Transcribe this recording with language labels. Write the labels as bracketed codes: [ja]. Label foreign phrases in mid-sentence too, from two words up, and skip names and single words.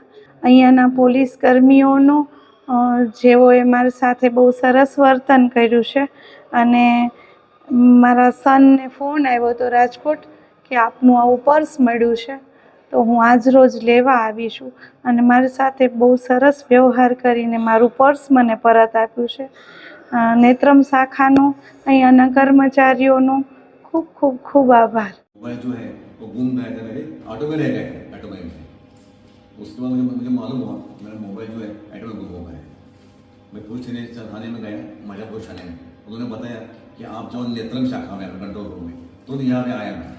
[gu] અહીંયાના પોલીસ કર્મીઓનો જેઓએ મારી સાથે બહુ સરસ વર્તન કર્યું છે અને મારા સનને ફોન આવ્યો હતો રાજકોટ કે આપનું આવું પર્સ મળ્યું છે તો હું આજ રોજ લેવા આવી છું અને મારી સાથે બહુ સરસ વ્યવહાર કરીને મારું પર્સ મને પરત આપ્યું છે. નેત્રમ શાખાનો અહીંયાના કર્મચારીઓનો ખૂબ ખૂબ ખૂબ આભાર. [hi] मोबाइल जो है वो गुम रह गया, मेरे ऑटो में रह गया ऑटो में. उसके बाद मुझे मालूम हुआ मेरा मोबाइल जो है ऑटो में गुम हो गया. मैं पुलिस थाने में गया, माजापुर थाने में. उन्होंने बताया कि आप जाओ नेत्रम शाखा में [en] control room [hi] में. तो यहाँ पे आया मैं.